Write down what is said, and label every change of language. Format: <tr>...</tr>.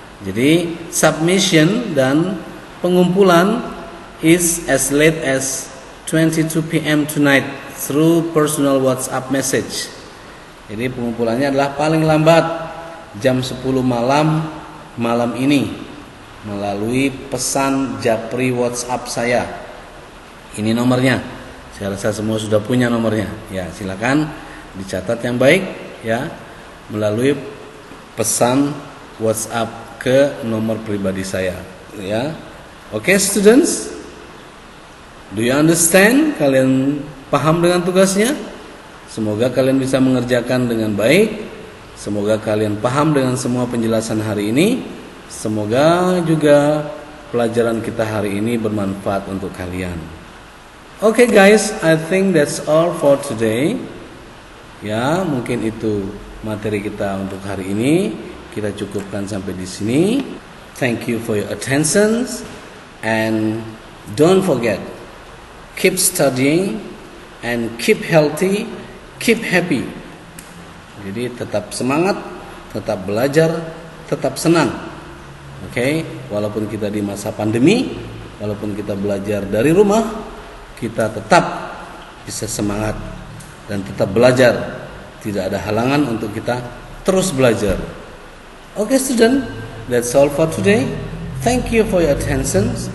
<en>Jadi submission</en> <id>dan pengumpulan</id> <en>is as late as 22 p.m. tonight through personal WhatsApp message.</en> <id>Jadi pengumpulannya adalah paling lambat jam 10 malam ini melalui pesan japri WhatsApp saya. Ini nomornya. Saya rasa semua sudah punya nomornya. Ya, silakan dicatat yang baik, ya, melalui pesan WhatsApp ke nomor pribadi saya, ya.</id> <en>Oke, students? Do you understand?</en> <id>Kalian paham dengan tugasnya? Semoga kalian bisa mengerjakan dengan baik. Semoga kalian paham dengan semua penjelasan hari ini. Semoga juga pelajaran kita hari ini bermanfaat untuk kalian.</id> <en>Okay guys, I think that's all for today.</en> <id>Ya, mungkin itu materi kita untuk hari ini. Kita cukupkan sampai di sini.</id> <en>Thank you for your attention and don't forget, keep studying and keep healthy, keep happy.</en> <id>Jadi tetap semangat, tetap belajar, tetap senang. Okay? Walaupun kita di masa pandemi, walaupun kita belajar dari rumah, kita tetap bisa semangat dan tetap belajar. Tidak ada halangan untuk kita terus belajar.</id> <en>Okay student, that's all for today. Thank you for your attention.</en>